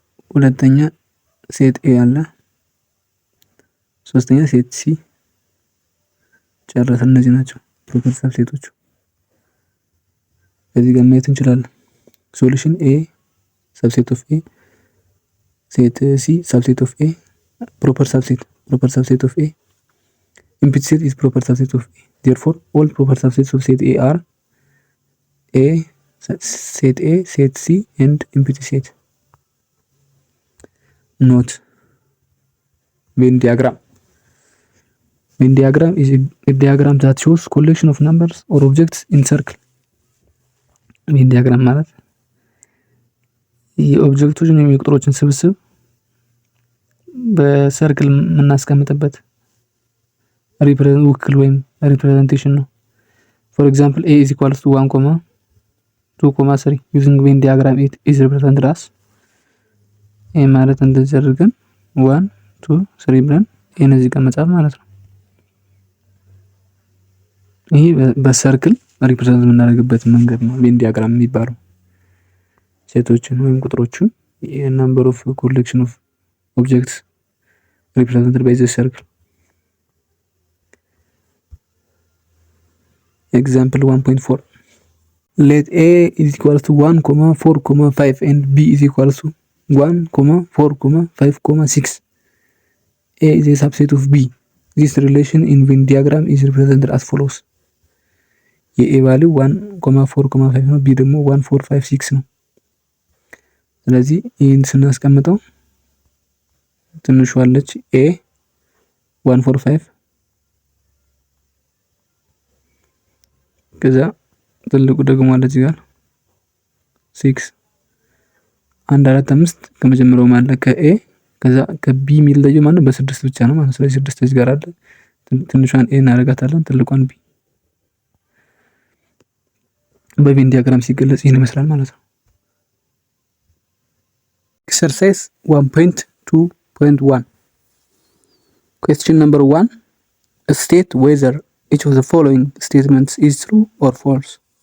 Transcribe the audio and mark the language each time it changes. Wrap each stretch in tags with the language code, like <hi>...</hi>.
<am>ሁለተኛ ሴት ኤ አለ። ሶስተኛ ሴት ሲ ጨረሰን። እነዚህ ናቸው ፕሮፐር ሰብሴቶቹ። እዚህ ጋር ማየት እንችላለን። ሶሉሽን ኤ ሰብሴት ኦፍ ኤ ሴት ሲ ሰብሴት ኦፍ ኤ ፕሮፐር ሰብሴት ኦፍ ኤ</am> <en>empty set is proper subset of A. Therefore, all proper subsets of set A are set A, set C, and empty set. Note: Venn diagram. Venn diagram is a diagram that shows collection of numbers or objects in circle.</en> <am>Venn diagram ማለት የኦብጀክቶችን ወይም የቁጥሮችን ስብስብ በሰርክል የምናስቀምጥበት ውክል ወይም ሪፕሬዘንቴሽን ነው። ፎር ኤግዛምፕል</am> <en>a is equals to 1, 2, 3 using Venn diagram it is represented as a</en> <am>ማለት እንደዚህ አድርገን 1 2 3 ብለን ይሄን እዚህ ጋር መጻፍ ማለት ነው። ይሄ በሰርክል ሪፕሬዘንት የምናደርግበት መንገድ ነው ቬን ዲያግራም የሚባለው። ሴቶችን ወይም ቁጥሮችን የናምበር ኦፍ ኮሌክሽን ኦፍ ኦብጀክትስ</am> <en>represented by the circle. Example 1.4. Let A is equal to 1, 4, 5 and B is equal to 1, 4, 5, 6. A is a subset of B. This relation in Venn diagram is represented as follows.</en> <am>የኤ ቫልዩ 1, 4, 5 ነው። ቢ ደግሞ 1, 4, 5, 6 ነው። ስለዚህ ይህን ስናስቀምጠው ትንሿ አለች ኤ 1 4 5 ከዛ ትልቁ ደግሞ አለ እዚህ ጋር 6 1 4 5 ከመጀመሪያው ማለት ከኤ ከዛ ከቢ የሚለየው ማለት በ6 ብቻ ነው ማለት። ስለዚህ 6 እዚህ ጋር አለ። ትንሿን ኤ እናደርጋታለን፣ ትልቋን ቢ። በቬን ዲያግራም ሲገለጽ ይህን ይመስላል ማለት ነው። ኤክሰርሳይዝ 1.2.1</am> <en>Question number 1. State whether each of the following statements is true or false.</en>